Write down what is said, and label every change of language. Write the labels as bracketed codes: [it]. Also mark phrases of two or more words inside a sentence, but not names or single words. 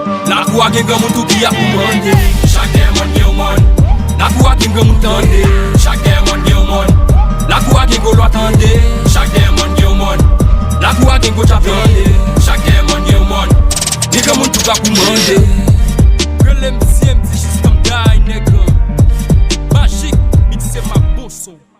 [ht] Lakou a gen gran moun tou ki ap mande. Chak demon gen yon moun. Lakou a gen gran moun tande. Chak demon gen yon moun. Lakou a gen gwo lwa tande. Chak demon gen yon moun. Lakou a gen gwo dyab tande. Chak demon gen yon moun. Nigga moun tou ka kou mande. [en] Real M C, M C System Guy, nigga. [ht] Magic, mix se ma bousson.